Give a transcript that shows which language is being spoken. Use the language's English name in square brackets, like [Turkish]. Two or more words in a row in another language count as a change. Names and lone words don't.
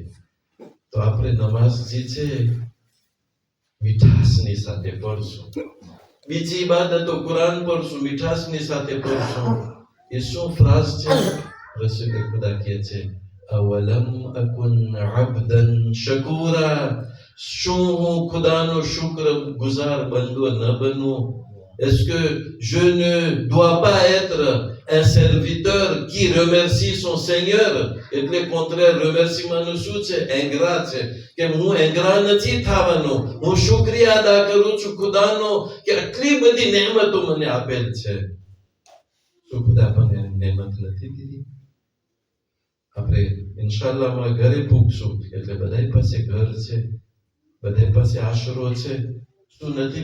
[Gujarati] તો આપણે નમાઝ જે છે મીઠાશની સાથે પઢશું બીજી ઇબાદતો કુરાન પઢશું મીઠાશની સાથે પઢશું એ શું ફ્રાઝ છે રસૂલ ખુદા કહે છે [Arabic] أفلم أكن عبدا شكورا [Gujarati] શું હું ખુદાનો શુક્ર ગુજાર બંદો ન બનું [French] Est-ce que je ne dois pas être un serviteur qui remercie son Seigneur? [Gujarati] એટલે [French] contraire remerciement [Gujarati] શું છે ingrat છે કે હું ingrat નથી થવાનો હું શુક્રિયા અદા કરું છું ખુદાનો કે આટલી બધી નેમતો મને આપેલ છે શું ખુદા મને નેમત નથી દીધી આપણે ઇન્શાઅલ્લાહ માં ઘરે પૂછશું એટલે બધાય પાસે ઘર છે બધાય પાસે આશરો છે શું નથી